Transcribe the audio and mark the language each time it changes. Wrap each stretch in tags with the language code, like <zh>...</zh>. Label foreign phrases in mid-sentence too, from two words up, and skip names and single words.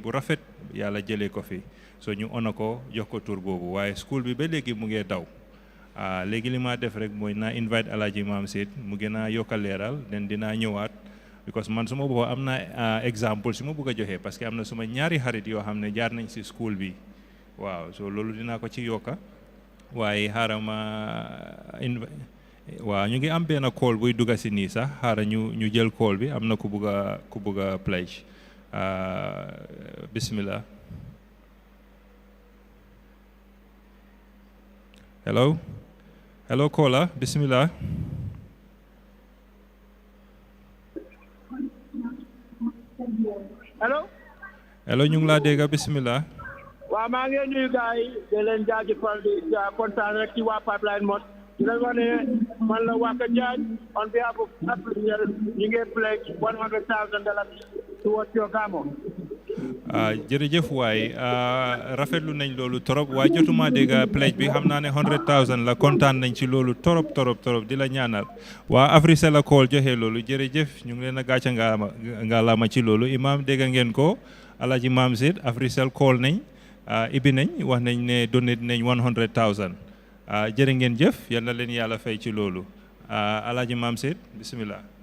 <wo>bu rafet yàlla jëlee ko fi so ñu ona ko jox ko tur boobu waaye school bi ba léegi mu ngee daw léegi li ma def rek mooy naa invite Alaaji Maam Seet mu gën a yokk a leeral den dinaa ñëwaat because man suma boobu am na exemple si ma bëgg a joxe</wo> <fr>parce que</fr> <wo>am na suma ñaari xarit yoo xam ne jaar nañ si school bi waaw so loolu dinaa ko ci yokka waaye xaaral ma waaw ñu ngi am benn call buy dugga si nii sax xaaral ñu jël call bi am na ku bugg a pledge bismillah.</wo> <en>hello caller, bismillah.</en> <wo>hello ñu ngi laa dégg bismillah. waaw maa ngi nuyu gars yi di leen jaajëfal di kontaan rek ci waa Pipeline Mosque di leen wax ne man la Waka Diagne</wo> <en>on behalf of</en> <wo>Africell ñu ngi</wo> <en>pledge $100,000 towards your gamo.</en> <wo>jërëjëf waay rafetlu nañ loolu torop waaye jotuma dégg pledge bi xam naa ne 100,000 la kontaan nañ ci loolu torop di la ñaanal waa Africell la call joxe loolu jërëjëf ñu ngi leen a gàcce ngaalaama ci loolu imam dégg ngeen ko Alhaji Mam Said Africell call nañ ibi nañ wax nañ ne donate nañ 100,000 jërë ngeen jëf yal na leen yàlla fay ci loolu Alhaji Mam Said bismillah.</wo>